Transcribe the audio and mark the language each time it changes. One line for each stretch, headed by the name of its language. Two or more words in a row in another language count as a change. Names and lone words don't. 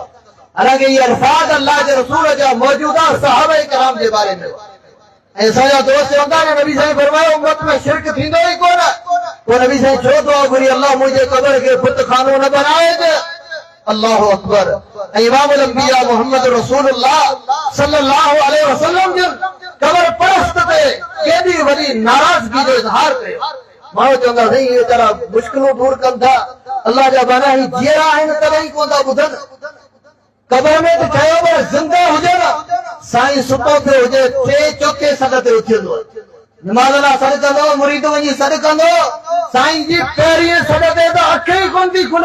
Sindhi: हालांकि इहे अल्फाज़ अल्लाह जे रसूल जा मौजूदा सहाबे कराम जे बारे में। ऐं असांजा दोस्त चवंदा आहिनि नबी साईं फरमायो उम्मत में शिरक थींदो ई कोन। पोइ नबी साईं छो दुआ घुरी, अल्लाह मुंहिंजे कब्र खे बुत खानो न बनाए।
Arabic: الله أكبر.
Sindhi: ऐं
Arabic: إمام الأنبياء
Sindhi: मोहम्मद रसूलुल्लाह
Arabic: صلى الله عليه وسلم
Sindhi: जन कब्र परस्त ते केॾी वॾी नाराज़गी जो इज़हार कयो। माण्हू चवंदा साईं इहे वीचारा मुश्किलूं दूर कनि था, अल्लाह जा बाना ही जीअरा आहिनि तॾहिं कोन था ॿुधनि। कब्र में त चयो पर ज़िंदा हुजे न, साईं सुतो पियो हुजे टे चौथे सॾ ते उथंदो, नमाज़ लाइ सॾ कंदो, मुरीद वञी सॾ कंदो, साईं जी पहिरीं सॾ ते त अखि ई कोन थी खुले।